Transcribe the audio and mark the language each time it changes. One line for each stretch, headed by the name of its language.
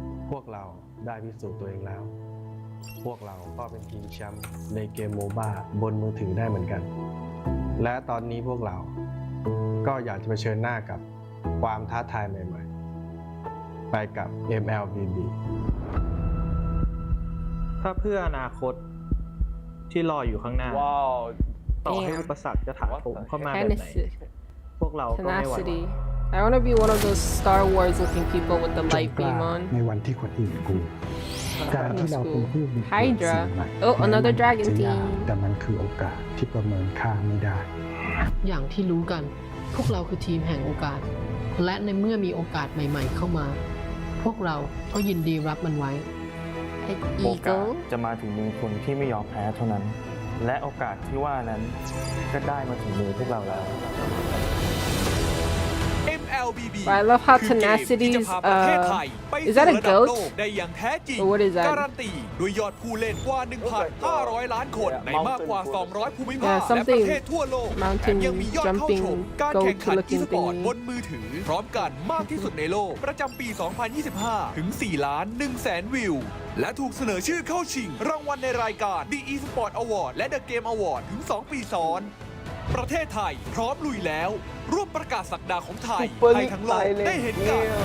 Thai: พวกเราได้พิสูจน์ตัวเองแล้ว พวกเราก็เป็นทีมแชมป์ในเกมโมบ้าบนมือถือได้เหมือนกัน และตอนนี้พวกเราก็อยากจะเผชิญหน้ากับความท้าทายใหม่ๆไปกับ MLBB ถ้าเพื่ออนาคตที่รออยู่ข้างหน้า ต่อให้อุปสรรคจะถาโถมเข้ามาแบบไหน พวกเราก็ไม่หวั่นไหว
English: I want to be one of those Star Wars looking people with the light beam on.
Thai: ในวันที่คนอื่นกลัวการที่เราเป็นผู้มี
English: Hydra. Oh, another dragon team.
Thai: แต่มันคือโอกาสที่ประเมินค่าไม่ได้ อย่างที่รู้กันพวกเราคือทีมแห่งโอกาส และในเมื่อมีโอกาสใหม่ๆเข้ามาพวกเราก็ยินดีรับมันไว้ โอกาสจะมาถึงมือคนที่ไม่ยอมแพ้เท่านั้นและโอกาสที่ว่านั้นก็ได้มาถึงมือพวกเราแล้ว MLBB
English: I love how tenacity is is that a goat? Or what is that?
Thai: การันตีด้วยยอดผู้เล่นกว่า 1,500 ล้านคนในมากกว่า 200 ภูมิภาคและประเทศทั่วโลกแถมยังมียอดเข้าชมการแข่งขันอีสปอร์ตบนมือถือพร้อมกันมากที่สุดในโลกประจำปี 2025 ถึง 4,100,000 วิวและถูกเสนอชื่อเข้าชิงรางวัลในรายการ The eSport Award และ The Game Award ถึง 2 ปีซ้อนประเทศไทยพร้อมลุยแล้วร่วมประกาศศักดาของไทยให้ทั้งโลกได้เห็นกัน